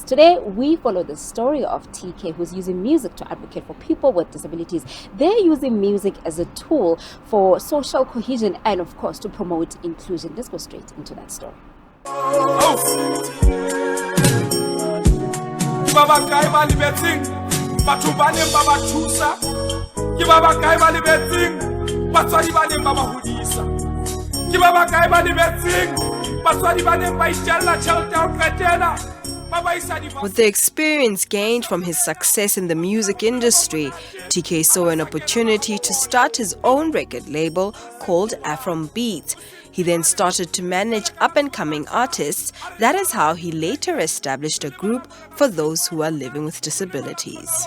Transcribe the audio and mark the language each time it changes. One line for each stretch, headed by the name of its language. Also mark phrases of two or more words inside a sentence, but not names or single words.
English: Today, we follow the story of TK, who's using music to advocate for people with disabilities. They're using music as a tool for social cohesion and, of course, to promote inclusion. Let's go straight into that story.
Southern Sotho: Baba guy ba libetseng batho ba neng ba ba thusa ke baba guy ba libetseng batswadi ba neng ba ba hodisa ke baba guy ba libetseng batswadi ba neng ba itjalla tjhelete ya ho qetela.
English: With the experience gained from his success in the music industry, TK saw an opportunity to start his own record label called Aphron. He then started to manage up-and-coming artists. That is how he later established a group for those who are living with disabilities.